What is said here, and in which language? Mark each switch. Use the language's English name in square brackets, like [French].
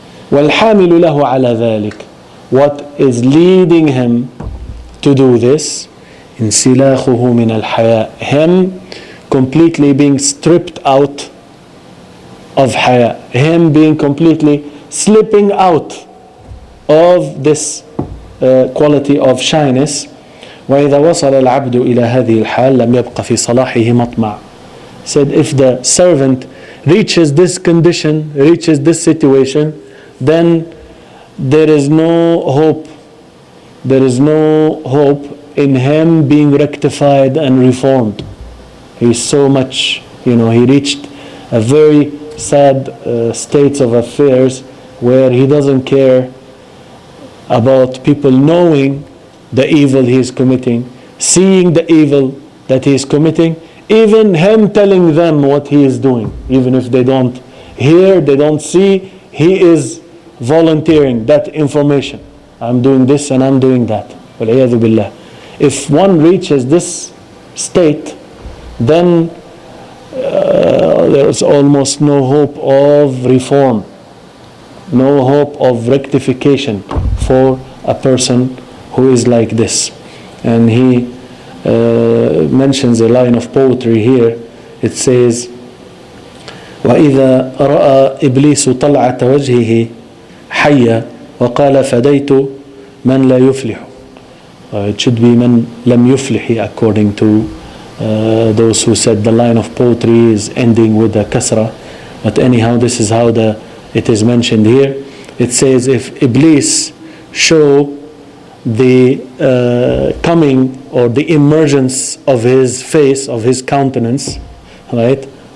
[Arabic] والحامل له على ذلك, [English] what is leading him to do this, [Arabic] انسلاخه من الحياء, [English] him completely being stripped out of haya, him being completely slipping out of this quality of shyness. [Arabic] وإذا وصل العبد إلى هذه الحال لم يبق في صلاحه مطمع. [English] Said, if the servant reaches this condition, reaches this situation, then there is no hope. There is no hope in him being rectified and reformed. He's so much, he reached a very sad states of affairs where he doesn't care about people knowing the evil he is committing, seeing the evil that he is committing, even him telling them what he is doing, even if they don't hear, they don't see, he is volunteering that information. I'm doing this and I'm doing that. [Arabic] وَالْعِيَاذُ بِاللَّهِ. [English] If one reaches this state, then there's almost no hope of reform, no hope of rectification for a person who is like this. And he mentions a line of poetry here. It says, [Arabic] وَإِذَا رَأَى إِبْلِيسُ طَلْعَةَ وَجْهِهِ حَيَّ وَقَالَ فَدَيْتُ مَنْ لَا يُفْلِحُ. [English] It should be [Arabic] مَنْ لَمْ يُفْلِحِ, [English] according to those who said the line of poetry is ending with a kasra. But anyhow, this is how it is mentioned here. It says, if Iblis show the coming or the emergence of his face, of his countenance, right?